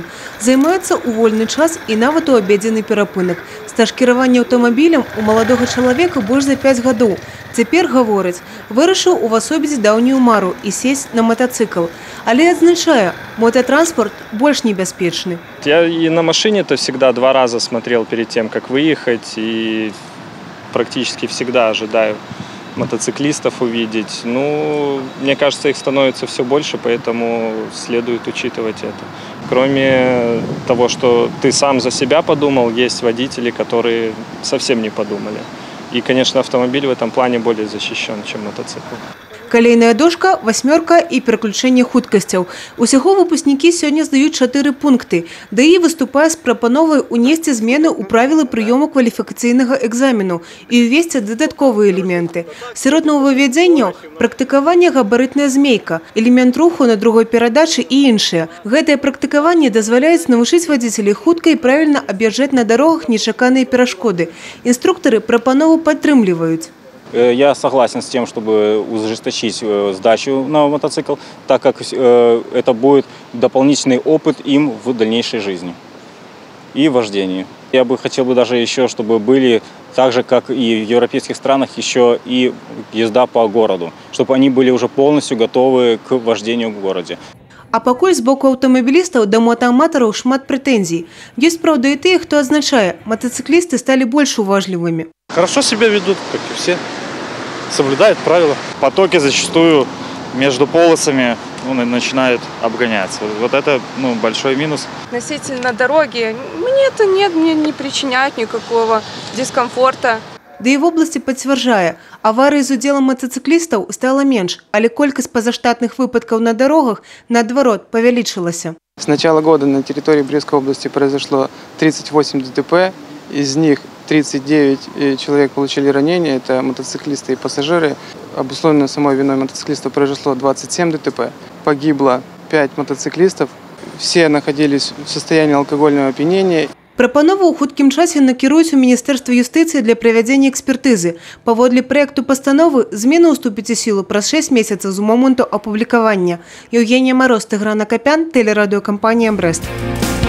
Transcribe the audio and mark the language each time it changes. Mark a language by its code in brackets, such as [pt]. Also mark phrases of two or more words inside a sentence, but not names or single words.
[be] Займаецца ў вольны час і нават у абедзенны перапынак. Стаж кіравання аўтамабілем у маладога чалавека больш за 5 гадоў. Цяпер, гаворыць, вырашыў увасобіць даўнюю мару і [ru] сесть на мотоцикл. [be] Але адзначае, мототранспорт больш небяспечны. [ru] Я и на машине-то всегда 2 раза смотрел перед тем, как выехать, и практически всегда ожидаю мотоциклистов увидеть. Ну, мне кажется, их становится все больше, поэтому следует учитывать это. Кроме того, что ты сам за себя подумал, есть водители, которые совсем не подумали. И, конечно, автомобиль в этом плане более защищен, чем мотоцикл. [be] Калейная дошка, 8 і пераключэнне хуткасцяў. Усяго выпускнікі сёння здаюць 4 пункты. ДАІ выступае з прапановай унесці змены ў правілы прыёму кваліфікацыйнага экзамену і ўвесці дадатковыя элементы. Сярод новаўвядзенняў – практыкаванне габарытная змейка, элемент руху на другой перадачы і іншыя. Гэтае практыкаванне дазваляецца навучыць вадзіцелей хутка і правільна аб'язджаць на дарогах нечаканыя перашкоды. Інструктары прапанову падтрымліваюць. [ru] Я согласен с тем, чтобы ужесточить сдачу на мотоцикл, так как это будет дополнительный опыт им в дальнейшей жизни и вождении. Я бы хотел даже еще, чтобы были так же, как и в европейских странах, еще и езда по городу, чтобы они были уже полностью готовы к вождению в городе. [be] А пакуль з боку аўтамабілістаў да мотааматараў шмат прэтэнзій. Ёсць, праўда, і тыя, хто адзначае, [ru] мотоциклисты стали [be] больш уважлівымі. [ru] Хорошо себя ведут, как и все. Соблюдают правила. Потоки зачастую между полосами начинают обгоняться. Вот это большой минус. Относительно дороги, мне не причиняет никакого дискомфорта. [be] Да і [ru] в области [be] пацвярджае, аварый з удзелам мотоциклистаў стала менш, але колькасць пазаштатных выпадкаў на дорогах, наадварот, павялічылася. [ru] С начала года на территории Брестской области произошло 38 ДТП, из них 39 человек получили ранения, это мотоциклисты и пассажиры. Обусловлено самой виной мотоциклистов произошло 27 ДТП, погибло 5 мотоциклистов, все находились в состоянии алкогольного опьянения. [be] Прапанову ў хуткім часе накіруюць у Міністэрства юстыцыі для правядзення экспертызы. Паводле праекту пастановы змена ўступіць у сілу праз 6 месяцаў з моманту апублікавання. Еўгенія Мароз, Тыгран Акапян, тэлерадыёкампанія «Брэст».